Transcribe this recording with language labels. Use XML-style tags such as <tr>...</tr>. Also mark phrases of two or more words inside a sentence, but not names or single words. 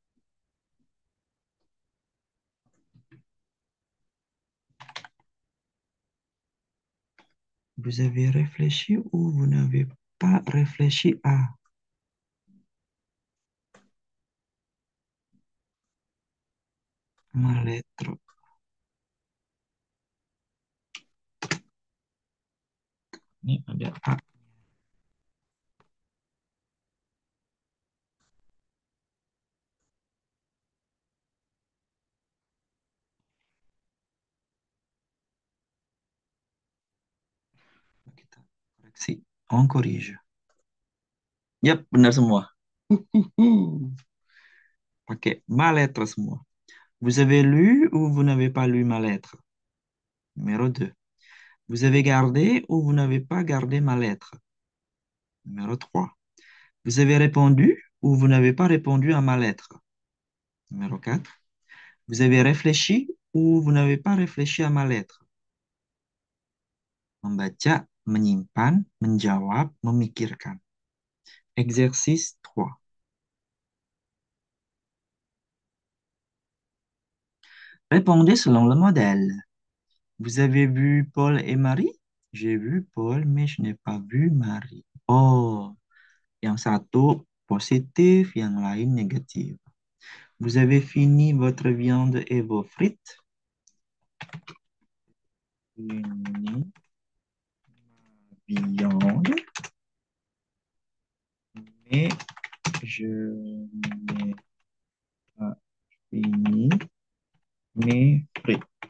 <fr>Vous avez réfléchi ou vous n'avez pas réfléchi à ma lettre.</fr> <id>Ini ada A. Kita koreksi.</id> <fr>On corrige.</fr> <id>Yap, benar semua. Pakai</id> <fr>ma lettre</fr> <id>semua.</id> <fr>Vous avez lu ou vous n'avez pas lu ma lettre? Numéro 2. Vous avez gardé ou vous n'avez pas gardé ma lettre? Numéro 3. Vous avez répondu ou vous n'avez pas répondu à ma lettre? Numéro 4. Vous avez réfléchi ou vous n'avez pas réfléchi à ma lettre?</fr> <id>Membaca, menyimpan, menjawab, memikirkan.</id> <fr>Exercice 3. Répondez selon le modèle. Vous avez vu Paul et Marie? J'ai vu Paul, mais je n'ai pas vu Marie.</fr> <id>Oh, yang satu positif, yang lain négatif.</id> <fr>Vous avez fini votre viande et vos frites? Fini viande, mais je n'ai pas fini mes frites.</fr>